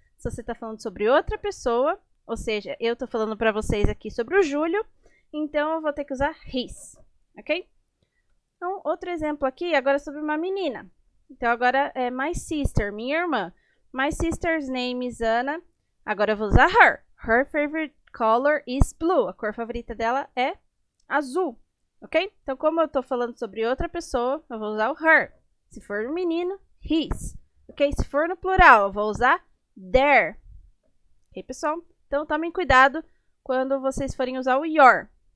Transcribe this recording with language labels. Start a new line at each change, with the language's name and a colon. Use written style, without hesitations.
Portuguese: Se você está falando sobre outra pessoa, ou seja, eu estou falando para vocês aqui sobre o Júlio, então eu vou ter que usar his, ok? Então, outro exemplo aqui, agora sobre uma menina. Então, agora é
English: my sister,
Portuguese: minha irmã.
English: My sister's name is Anna.
Portuguese: Agora eu vou usar
English: her. Her favorite color is blue.
Portuguese: A cor favorita dela é azul, ok? Então, como eu estou falando sobre outra pessoa, eu vou usar o her. Se for um menino, his, ok? Se for no plural, eu vou usar their. Ok, pessoal? Então, tomem cuidado quando vocês forem usar o your.